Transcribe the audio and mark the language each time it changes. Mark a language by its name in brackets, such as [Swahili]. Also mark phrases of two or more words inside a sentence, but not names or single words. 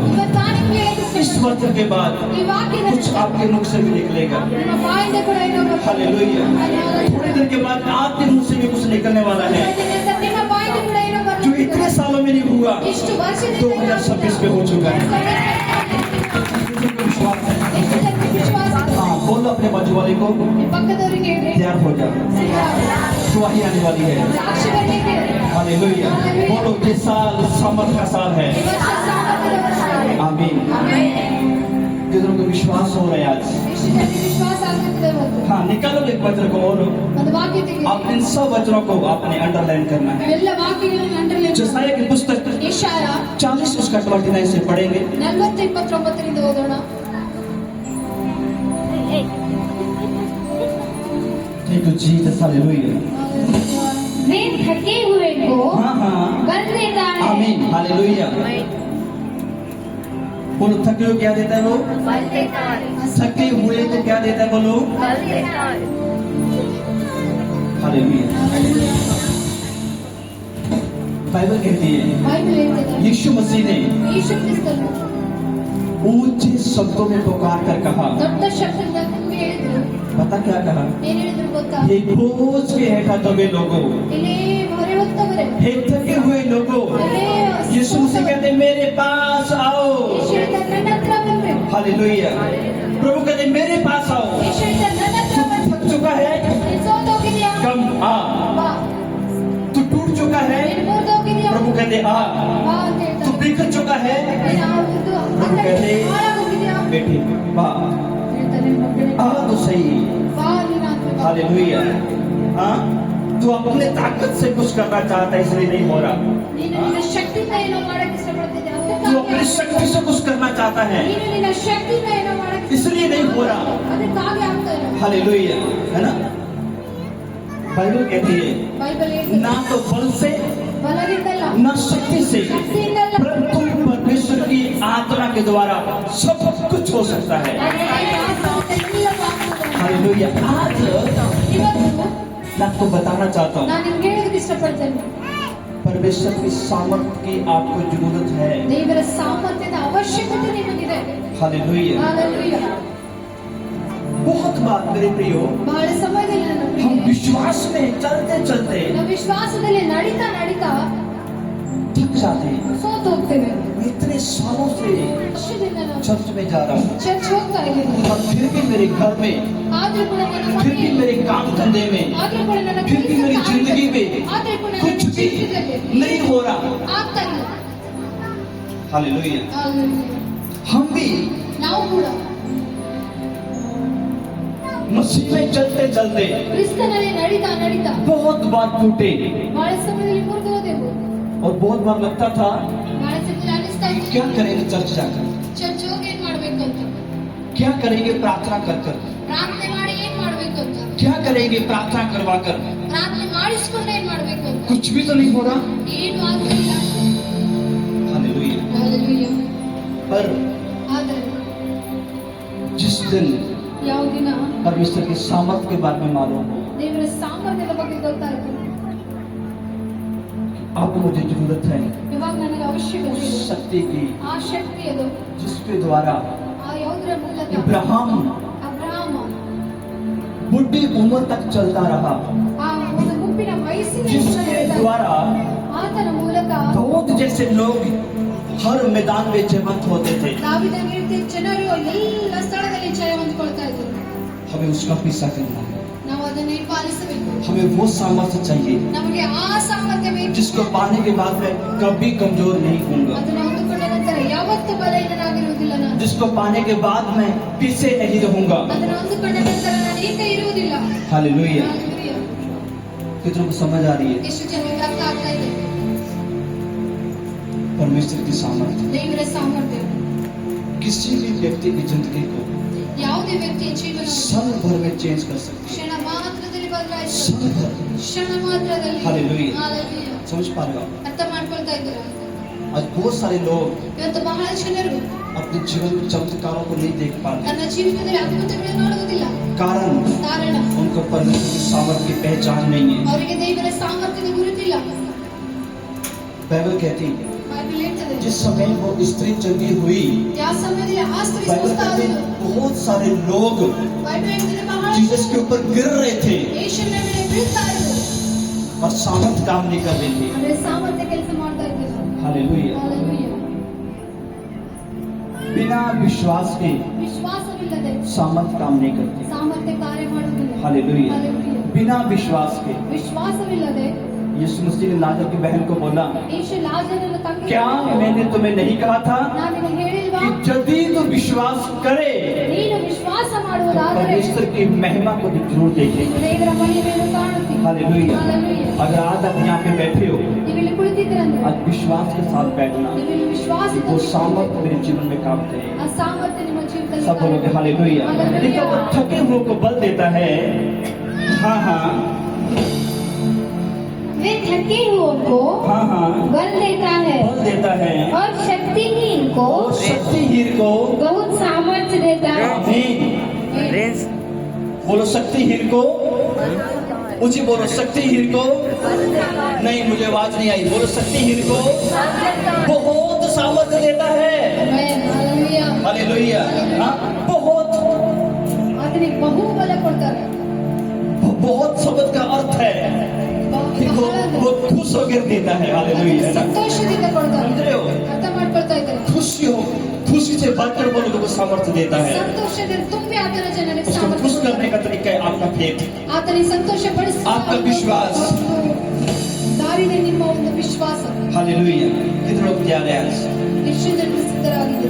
[Kannada] ಇವತ್ತು ನಾನು ನಿಮಗೆ ಹೇಳಿದ್ದು [Hindi] इस वचन के बाद [Kannada] ಈ ವಾಕ್ಯದ [Hindi] कुछ आपके मुख से भी निकलेगा। [Kannada] ನಿಮ್ಮ बाಯಿಂದ ಕೂಡ ಏನೋ ಬರ್ತದೆ. [Hindi] हालेलुया। थोड़ी देर के बाद आपके मुंह से भी कुछ निकलने वाला है [Kannada] ನಿಮ್ಮ ಬಾಯಿಂದ ಕೂಡ ಏನೋ [Hindi] जो [Kannada] ಬರ್ತದೆ. [Hindi] इतने सालों में नहीं हुआ, [Kannada] ಇಷ್ಟು ವರ್ಷದಿಂದ [Hindi] 2026 में हो चुका है। मुझे विश्वास है। [Kannada] ಎಷ್ಟು ಜನಕ್ಕೆ ವಿಶ್ವಾಸ ಇದೆ? [Hindi] हाँ, बोलो अपने बाजू वाले को [Kannada] ನಿಮ್ಮ ಪಕ್ಕದವರಿಗೆ ಹೇಳ್ರಿ, [Hindi] तैयार हो जाओ, सुहाई आने वाली है। [Kannada] ಸಾಕ್ಷಿ ಬರಲಿಕ್ಕೆ [Hindi] हालेलुया। बोलो ये साल सामर्थ का साल है। [Kannada] ಈ ವರ್ಷ ಸಾಮರ್ಥ್ಯದ ವರ್ಷ. [Hindi] आमीन। [Kannada] ಆಮೆನ್. [Hindi] जितनों को विश्वास हो रहा है आज, [Kannada] ಎಷ್ಟು ಜನರಿಗೆ ವಿಶ್ವಾಸ ಆಗುತ್ತದೆ ಇವತ್ತು? [Hindi] हाँ निकालो एक वचन को और [Kannada] ಒಂದು ವಾಕ್ಯ ತೆಗೆದು [Hindi] आप इन सब वचनों को आपने अंडरलाइन करना है। [Kannada] ಇವೆಲ್ಲ ವಾಕ್ಯಗಳನ್ನು ಅಂಡರ್ಲೈನ್ [Hindi] जसाया की पुस्तक [Kannada] ಯೆಶಾಯ [Hindi] 40 उसका 29 से पढ़ेंगे। [Kannada] 40:29 ರಿಂದ ಓದೋಣ. [English] Thank you Jesus, hallelujah। [Hindi] वे थके हुए को हाँ हाँ बल देता है। आमीन हालेलुया। बोलो थके हुए क्या देता है वो? बल देता है। थके हुए को क्या देता है बोलो? बल देता है। हालेलुया। बाइबल कहती है [Kannada] बाइबल ಹೇಳ್ತದೆ [Hindi] यीशु मसीह ने [Kannada] ಯೇಸು ಕ್ರಿಸ್ತನು [Hindi] ऊंचे शब्दों में पुकार कर कहा, [Kannada] ದೊಡ್ಡ ಶಬ್ದದಿಂದ ನಿಮಗೆ ಹೇಳಿದ್ರು [Hindi] पता क्या कहा? [Kannada] ಏನ್ ಹೇಳಿದ್ರು ಗೊತ್ತಾ? [Hindi] हे बोझ के हेठा दबे लोगों, [Kannada] ಇಲ್ಲಿ ಹೊರೆ ಹೊತ್ತವರೇ, [Hindi] हे थके हुए लोगों, यीशु मसीह कहते मेरे पास आओ। [Kannada] ಯೇಸು ಹೇಳ್ತಾರೆ ನನ್ನ ಹತ್ರ ಬನ್ನಿ। [Hindi] हालेलुया। प्रभु कहते मेरे पास आओ। [Kannada] ಯೇಸು ಹೇಳ್ತಾರೆ ನನ್ನ ಹತ್ರ ಬನ್ನಿ। [Hindi] थक चुका है [Kannada] ನೀನು ಸೋತೋಗಿದ್ಯಾ? [Hindi] कम आ। [Kannada] ಬಾ। [Hindi] तू टूट चुका है, [Kannada] ನೀನು ಮುರಿದೋಗಿದ್ಯಾ? [Hindi] प्रभु कहते आ। [Kannada] ಬಾ ಅಂತ [Hindi] तू [Kannada] ಹೇಳ್ತಾರೆ। [Hindi] बिखर चुका है, [Kannada] ನೀನು ಆವತ್ತು ಹಾಳಾಗೋಗಿದ್ಯಾ? [Hindi] बेटे बा [Kannada] ಹೇಳ್ತಾರೆ ಮಕ್ಕಳೇ, [Hindi] आ तो सही। [Kannada] ಬಾ ನೀನು ಅಂತ ಬಾ। [Hindi] हालेलुया। हाँ तू अपने ताकत से कुछ करना चाहता है इसलिए नहीं हो रहा। [Kannada] ನೀನು ನಿನ್ನ ಶಕ್ತಿಯಿಂದ ಏನೋ ಮಾಡಕ್ಕೆ ಇಷ್ಟಪಡ್ತಿದ್ಯಾ, [Hindi] तू अपनी शक्ति से कुछ करना चाहता है [Kannada] ನೀನು ನಿನ್ನ ಶಕ್ತಿಯಿಂದ ಏನೋ ಮಾಡಕ್ಕೆ [Hindi] इसलिए नहीं हो रहा। [Kannada] ಅದಕ್ಕಾಗಿ ಆಗ್ತಾ ಇಲ್ಲ। [Hindi] हालेलुया है ना। बाइबल कहती है [Kannada] ಬೈಬಲ್ ಹೇಳ್ತದೆ [Hindi] ना तो बल से [Kannada] ಬಲದಿಂದಲ್ಲ, [Hindi] ना शक्ति से, [Kannada] ಶಕ್ತಿಯಿಂದಲ್ಲ, [Hindi] परंतु परमेश्वर की आत्मा के द्वारा सब कुछ हो सकता है। [Kannada] ಆದರೆ ಎಲ್ಲವೂ ಆಗ್ತದೆ। [Hindi] हालेलुया। आज [Kannada] ಇವತ್ತು [Hindi] मैं आपको बताना चाहता हूँ [Kannada] ನಾನು ನಿಮ್ಗೆ ಹೇಳೋದಕ್ಕೆ ಇಷ್ಟಪಡ್ತೇನೆ, [Hindi] परमेश्वर की सामर्थ्य की आपको जरूरत है। [Kannada] ದೇವರ ಸಾಮರ್ಥ್ಯದ ಅವಶ್ಯಕತೆ ನಿಮಗಿದೆ। [Hindi] हालेलुया। [Kannada] ಹಾಲೆಲೂಯಾ। [Hindi] बहुत बार मेरे प्रियो [Kannada] ಬಹಳ ಸಮಯದಲ್ಲಿ ನಾನು [Hindi] हम विश्वास में चलते चलते [Kannada] ನಾವು ವಿಶ್ವಾಸದಲ್ಲಿ ನಡೀತಾ ನಡೀತಾ [Hindi] थक जाते हैं। [Kannada] ಸೋತು ಹೋಗ್ತೇವೆ। [Hindi] मैं इतने सालों से [Kannada] ವರ್ಷದಿಂದ ನಾನು [Hindi] चर्च में जा रहा हूँ [Kannada] ಚರ್ಚ್ ಹೋಗ್ತಾ ಇದ್ದೀನಿ, [Hindi] और फिर भी मेरे घर में, [Kannada] ಆದ್ರೂ ಕೂಡ ನನ್ನ [Hindi] फिर भी [Kannada] ಮನೆಯಲ್ಲಿ, [Hindi] मेरे काम धंधे में, [Kannada] ಆದ್ರೂ ಕೂಡ ನನ್ನ [Hindi] फिर भी मेरी [Kannada] ಕೆಲಸ [Hindi] जिंदगी में [Kannada] ಆದ್ರೂ ಕೂಡ ನನ್ನ [Hindi] कुछ भी [Kannada] ಜೀವಿತದಲ್ಲಿ [Hindi] नहीं हो रहा। [Kannada] ಆಗ್ತಾ ಇಲ್ಲ। [Hindi] हालेलुया। [Kannada] ಹಾಲೆಲೂಯಾ। [Hindi] हम भी [Kannada] ನಾವು ಕೂಡ [Hindi] मसीह में चलते चलते [Kannada] ಕ್ರಿಸ್ತನಲ್ಲಿ ನಡೀತಾ ನಡೀತಾ [Hindi] बहुत बार टूटे [Kannada] ಬಹಳ ಸಮಯದಲ್ಲಿ ಮುರಿದು ಹೋದೆವು। [Hindi] और बहुत बार लगता था [Kannada] ಬಹಳ ಸಮಯದಲ್ಲಿ ಅನಿಸ್ತಾ ಇತ್ತು [Hindi] क्या करेंगे चर्च जाकर, [Kannada] ಚರ್ಚ್ ಹೋಗಿ ಏನ್ ಮಾಡ್ಬೇಕು ಅಂತ, [Hindi] क्या करेंगे प्रार्थना कर कर, [Kannada] ಪ್ರಾರ್ಥನೆ ಮಾಡಿ ಏನ್ ಮಾಡ್ಬೇಕು ಅಂತ, [Hindi] क्या करेंगे प्रार्थना करवा कर, [Kannada] ಪ್ರಾರ್ಥನೆ ಮಾಡಿಸ್ಕೊಂಡು ಏನ್ ಮಾಡ್ಬೇಕು ಅಂತ, [Hindi] कुछ भी तो नहीं हो रहा। [Kannada] ಏನು ಆಗ್ತಿಲ್ಲ। [Hindi] हालेलुया। [Kannada] ಹಾಲೆಲೂಯಾ। [Hindi] पर [Kannada] ಆದರೆ [Hindi] जिस दिन [Kannada] ಯಾವ ದಿನ [Hindi] परमेश्वर की सामर्थ के बारे में मालूम हो, [Kannada] ದೇವರ ಸಾಮರ್ಥ್ಯದ ಬಗ್ಗೆ ಗೊತ್ತಾಯ್ತು, [Hindi] अब मुझे जरूरत है [Kannada] ಇವಾಗ ನನಗೆ ಅವಶ್ಯಕತೆ ಇದೆ [Hindi] शक्ति की, [Kannada] ಆ ಶಕ್ತಿ ಅದು, [Hindi] जिसके द्वारा [Kannada] ಆ ಯಾವುದರ ಮೂಲಕ [Hindi] इब्राहिम [Kannada] ಅಬ್ರಹಾಮ [Hindi] बुढ़ी उम्र तक चलता रहा, [Kannada] ಆ ಒಂದು ಗುಂಪಿನ ವಯಸ್ಸಿನ [Hindi] जिसके द्वारा [Kannada] ಆತನ ಮೂಲಕ [Hindi] दाऊद जैसे लोग हर मैदान में जयवंत होते थे। [Kannada] ದಾವಿದನ ರೀತಿ ಜನರು ಎಲ್ಲ ಸ್ಥಳದಲ್ಲಿ ಜಯ ಹೊಂದ್ಕೊಳ್ತಾ ಇದ್ರು। [Hindi] हमें उसका पीछा करना है, [Kannada] ನಾವು ಅದನ್ನೇ ಪಾಲಿಸಬೇಕು। [Hindi] हमें वो सामर्थ्य चाहिए [Kannada] ನಮಗೆ ಆ ಸಾಮರ್ಥ್ಯ ಬೇಕು। [Hindi] जिसको पाने के बाद मैं कभी कमजोर नहीं होऊंगा, [Kannada] ಅದನ್ನು ಹೊಂದಿಕೊಂಡ ನಂತರ ಯಾವತ್ತೂ ಬಲಹೀನನಾಗಿರುವುದಿಲ್ಲ ನಾನು। [Hindi] जिसको पाने के बाद मैं पीछे नहीं रहूंगा। [Kannada] ಅದನ್ನು ಹೊಂದಿಕೊಂಡ ನಂತರ ನಾನು ಹಿಂದೆ ಇರುವುದಿಲ್ಲ। [Hindi] हालेलुया। [Kannada] ಹಾಲೆಲೂಯಾ। [Hindi] कितनों को समझ आ रही है [Kannada] ಎಷ್ಟು ಜನರಿಗೆ ಅರ್ಥ ಆಗ್ತಾ ಇದೆ [Hindi] परमेश्वर की सामर्थ्य [Kannada] ದೇವರ ಸಾಮರ್ಥ್ಯ [Hindi] किसी भी व्यक्ति की जिंदगी को [Kannada] ಯಾವುದೇ ವ್ಯಕ್ತಿಯ ಜೀವನ [Hindi] क्षण भर में चेंज कर सकती [Kannada] ಕ್ಷಣ ಮಾತ್ರದಲ್ಲಿ [Hindi] है। [Kannada] ಬದಲಾಯಿಸಬಹುದು। [Hindi] क्षण भर [Kannada] ಕ್ಷಣ ಮಾತ್ರದಲ್ಲಿ। [Hindi] हालेलुया। [Kannada] ಹಾಲೆಲೂಯಾ। [Hindi] समझ पा रहे हो? [Kannada] ಅರ್ಥ ಮಾಡ್ಕೊಳ್ತಾ ಇದ್ದೀರಾ? [Hindi] आज बहुत सारे लोग [Kannada] ಇವತ್ತು ಬಹಳ ಜನರು [Hindi] अपने जीवन में चमत्कारों को नहीं देख पाते, [Kannada] ತನ್ನ ಜೀವಿತದಲ್ಲಿ ಅದ್ಭುತಗಳನ್ನು ನೋಡುವುದಿಲ್ಲ। [Hindi] कारण [Kannada] ಕಾರಣ [Hindi] उनको परमेश्वर की सामर्थ्य की पहचान नहीं है। [Kannada] ಅವರಿಗೆ ದೇವರ ಸಾಮರ್ಥ್ಯದ ಗುರುತಿಲ್ಲ। [Hindi] बाइबल कहती है [Kannada] ಬೈಬಲ್ ಹೇಳ್ತದೆ [Hindi] जिस समय वो स्त्री चंगी हुई, [Kannada] ಯಾವ ಸಮಯದಲ್ಲಿ ಆ ಸ್ತ್ರೀ [Hindi] बाइबल [Kannada] ಸ್ವಸ್ಥ [Hindi] कहती [Kannada] ಆದಳು। [Hindi] है बहुत सारे लोग [Kannada] ಬೈಬಲ್ ಹೇಳ್ತದೆ ಬಹಳ [Hindi] जीसस के ऊपर गिर रहे थे [Kannada] ಯೇಸುವಿನ ಮೇಲೆ ಬೀಳ್ತಾ ಇದ್ರು, [Hindi] और सामर्थ्य काम नहीं कर रही थी। [Kannada] ಆದರೆ ಸಾಮರ್ಥ್ಯ ಕೆಲಸ ಮಾಡ್ತಾ ಇದ್ದಿಲ್ಲ। [Hindi] हालेलुया। [Kannada] ಹಾಲೆಲೂಯಾ। [Hindi] बिना विश्वास के [Kannada] ವಿಶ್ವಾಸವಿಲ್ಲದೆ [Hindi] सामर्थ्य काम नहीं करती। [Kannada] ಸಾಮರ್ಥ್ಯ ಕಾರ್ಯ ಮಾಡುವುದಿಲ್ಲ। [Hindi] हालेलुया। [Kannada] ಹಾಲೆಲೂಯಾ। [Hindi] बिना विश्वास के [Kannada] ವಿಶ್ವಾಸವಿಲ್ಲದೆ [Hindi] यीशु मसीह ने लाजर की बहन को बोला, [Kannada] ಯೇಸು ಲಾಜರನ ತಂಗಿ [Hindi] क्या मैंने तुम्हें नहीं कहा था [Kannada] ನಾನು ನಿನಗೆ ಹೇಳಿಲ್ವಾ, [Hindi] कि यदि तू विश्वास करे [Kannada] ನೀನು ವಿಶ್ವಾಸ [Hindi] तो [Kannada] ಮಾಡುವುದಾದರೆ [Hindi] परमेश्वर की महिमा को भी जरूर देखेंगे। [Kannada] ದೇವರ ಮಹಿಮೆಯನ್ನು ಕಾಣುತ್ತೀವಿ। [Hindi] हालेलुया। [Kannada] ಹಾಲೆಲೂಯಾ। [Hindi] अगर आज आप यहाँ पे बैठे हो, [Kannada] ನೀವು ಇಲ್ಲಿ ಕುಳಿತಿದ್ದೀರಂದ್ರೆ [Hindi] आज विश्वास के साथ बैठना, [Kannada] ನೀವು ಇಲ್ಲಿ ವಿಶ್ವಾಸದಿಂದ [Hindi] वो सामर्थ्य मेरे जीवन में काम करेगा। [Kannada] ಆ ಸಾಮರ್ಥ್ಯ ನಿಮ್ಮ ಜೀವಿತದಲ್ಲಿ [Hindi] सब बोलोगे हालेलुया। हालेलुया। देखो वो थके हुए को बल देता है। हाँ हाँ वे थके हुओं को हाँ हाँ बल देता है बल देता है और शक्तिहीन को और शक्तिहीन को बहुत सामर्थ्य देता है। आमीन। बोलो शक्तिहीन को, ऊंची बोलो शक्तिहीन को। नहीं, मुझे आवाज नहीं आई। बोलो शक्तिहीन को बहुत सामर्थ्य देता है। हालेलुया। हाँ, बहुत [Kannada] ಆತನಿಗೆ ಬಹುಬಲ ಕೊಡ್ತಾರೆ [Hindi] बहुत शब्द का अर्थ है कि वो खुश होकर देता है। हालेलुया। [Kannada] ಸಂತೋಷದಿಂದ ಕೊಡ್ತಾರೆ [Hindi] समझ रहे हो? [Kannada] ಅರ್ಥ ಮಾಡ್ಕೊಳ್ತಾ ಇದ್ದಾರೆ [Hindi] खुशी से भरकर वो लोगों को सामर्थ्य देता है। [Kannada] ಸಂತೋಷದಿಂದ ತುಂಬಿ ಆತನ ಜನರಿಗೆ [Hindi] उसको [Kannada] ಸಾಮರ್ಥ್ಯ [Hindi] खुश [Kannada] ಕೊಡ್ತಾರೆ. [Hindi] करने का तरीका है आपका फेथ, [Kannada] ಆತನಿಗೆ ಸಂತೋಷ [Hindi] आपका विश्वास। [Kannada] ದಾರಿನೇ ನಿಮ್ಮ ಒಂದು ವಿಶ್ವಾಸ. [Hindi] हालेलुया। कितने लोग तैयार हैं आज? [Kannada] ಎಷ್ಟು ಜನರು ಸಿದ್ಧರಾಗಿದ್ದಾರೆ?